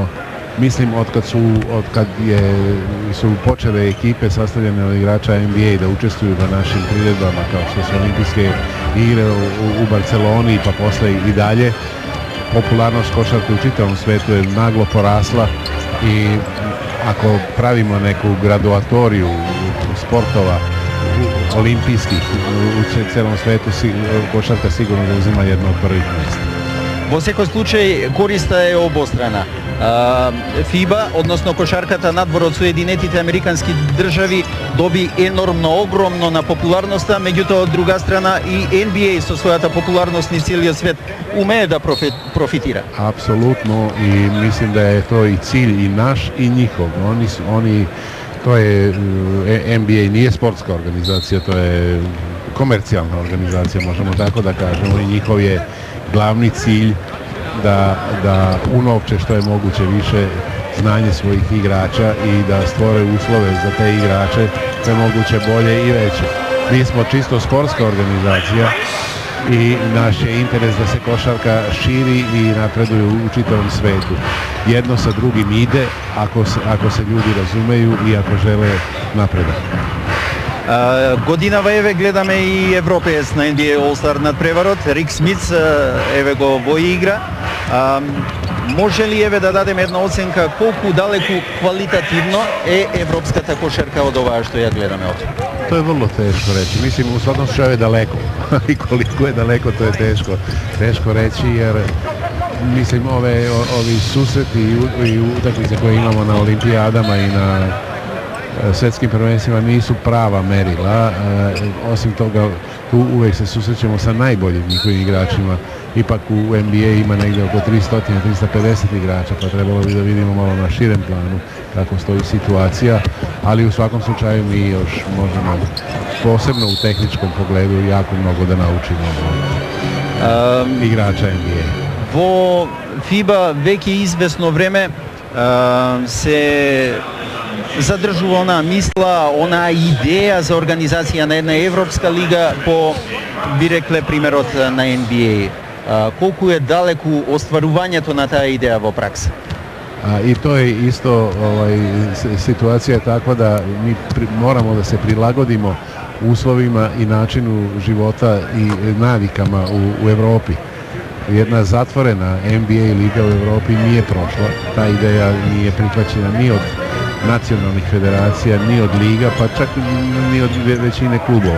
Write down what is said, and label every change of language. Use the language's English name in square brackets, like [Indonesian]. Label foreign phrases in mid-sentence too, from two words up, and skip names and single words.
[Serbian] Mislim, otkad su počele ekipe sastavljene od igrača NBA da učestvuju na našim priredbama kao što su olimpijske igre u Barceloni pa posle i dalje, popularnost košarke u čitavom svetu je naglo porasla i ako pravimo neku graduatoriju sportova olimpijskih u celom svetu, košarka sigurno zauzima jedno od prvih mjesta. [Macedonian] Во секој случај користа е обострана. ФИБА, односно кошарката надвор од Соединетите Американски држави, доби енормно, огромно на популарноста, меѓутоа од друга страна и NBA со својата популарност низ целиот свет умее да профитира. [Serbian] Apsolutno, i mislim da je to i cilj i naš i njihov. To je NBA nije sportska organizacija, to je komercijalna organizacija, možemo tako da kažemo, i njihov je glavni cilj da unovče što je moguće više znanje svojih igrača i da stvore uslove za te igrače što je moguće bolje i veće. Mi smo čisto sportska organizacija i naš je interes da se košarka širi i napreduje u čitavom svetu. Jedno sa drugim ide ako se ljudi razumeju i ako žele napredak. [Macedonian] Годинава еве гледаме и европеец на NBA All-Star надпреварот, Рик Смитс, еве го во игра. Може ли еве да дадеме една оценка колку далеку квалитативно е европската кошарка од ова што ја гледаме овде? [Serbian] To je vrlo teško reći. Mislim, u svakom slučaju je daleko. I koliko je daleko, to je teško reći, jer mislim ovi susreti i utakmice koje imamo na olimpijadama i na svjetskim prvenstvima nisu prava merila. Osim toga, tu uvijek se susrećemo sa najboljim njihovim igračima. Ipak u NBA ima negdje oko 300-350 igrača, pa trebalo bi da vidimo malo na širem planu kako stoji situacija, ali u svakom slučaju mi još možemo posebno u tehničkom pogledu jako mnogo da naučimo igrača NBA. [Macedonian] Во FIBA веќе известно време се задржува онаа мисла, онаа идеја за организација на една европска лига по, би рекле, примерот на NBA. Колку е далеку остварувањето на таа идеја во пракса? [Serbian] I to je isto, situacija je takva da mi moramo da se prilagodimo uslovima i načinu života i navikama u Europi. Jedna zatvorena NBA liga u Europi nije prošla, ta ideja nije prihvaćena ni od nacionalnih federacija, ni od liga, pa čak ni od većine klubova.